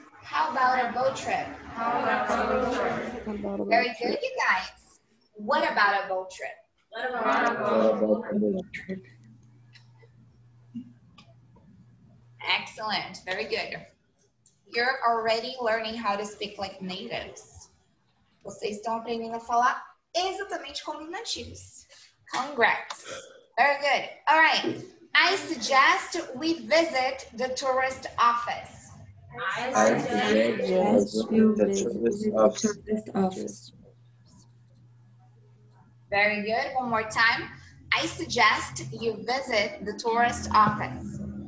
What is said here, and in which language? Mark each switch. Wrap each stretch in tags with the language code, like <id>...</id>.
<en>How about a boat trip? How about a boat trip? Very good, you guys. What about a boat trip? What about a boat trip? Excellent, very good. You're already learning how to speak like natives.</en> <pt>Vocês estão aprendendo a falar exatamente como os nativos.</pt> <en>Congrats. Very good. All right. I suggest we visit the tourist office. I suggest you visit the tourist office. Very good. One more time. I suggest you visit the tourist office.</en>